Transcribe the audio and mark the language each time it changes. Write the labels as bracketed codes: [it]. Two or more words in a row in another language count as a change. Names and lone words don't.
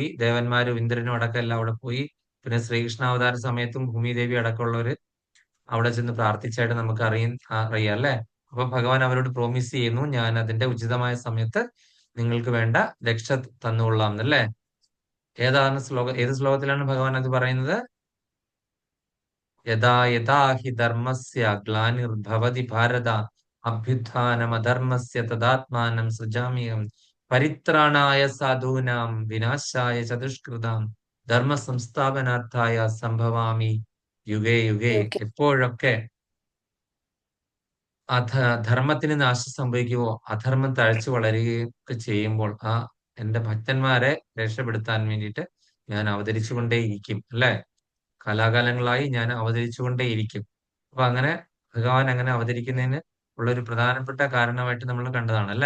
[ml] ദേവന്മാരും ഇന്ദ്രനും അടക്കം എല്ലാം അവിടെ പോയി. പിന്നെ ശ്രീകൃഷ്ണാവതാര സമയത്തും ഭൂമിദേവി അടക്കമുള്ളവര് അവിടെ ചെന്ന് പ്രാർത്ഥിച്ചായിട്ട് നമുക്ക് അറിയാം അല്ലെ. അപ്പൊ ഭഗവാൻ അവരോട് പ്രോമിസ് ചെയ്യുന്നു, ഞാൻ അതിന്റെ ഉചിതമായ സമയത്ത് നിങ്ങൾക്ക് വേണ്ട രക്ഷ തന്നുകൊള്ളാം എന്നല്ലേ. ഏത് ശ്ലോകത്തിലാണ് ഭഗവാൻ അത് പറയുന്നത്? [sa] യഥാ യഥാ ഹി ധർമ്മസ്യ ഗ്ലാനിർഭവതി ഭാരത അഭ്യുത്ഥാനമധർമ്മസ്യ തദാത്മാനം സൃജാമ്യഹം പരിത്രാണായ സാധൂനാം വിനാശായ ചതുഷ്കൃതാം ധർമ്മ സംസ്ഥാപനാർത്ഥായ സംഭവാമി യുഗേ യുഗേ. [ml] ഓക്കെ. എപ്പോഴൊക്കെ ധർമ്മത്തിന് നാശം സംഭവിക്കുവോ, അധർമ്മം തഴച്ചു വളരുകയും ഒക്കെ ചെയ്യുമ്പോൾ എന്റെ ഭക്തന്മാരെ രക്ഷപ്പെടുത്താൻ വേണ്ടിയിട്ട് ഞാൻ അവതരിച്ചുകൊണ്ടേയിരിക്കും അല്ലെ. കാലാകാലങ്ങളായി ഞാൻ അവതരിച്ചുകൊണ്ടേയിരിക്കും. അപ്പൊ അങ്ങനെ ഭഗവാൻ അങ്ങനെ അവതരിക്കുന്നതിന് ഉള്ളൊരു പ്രധാനപ്പെട്ട കാരണമായിട്ട് നമ്മൾ കണ്ടതാണ് അല്ലെ.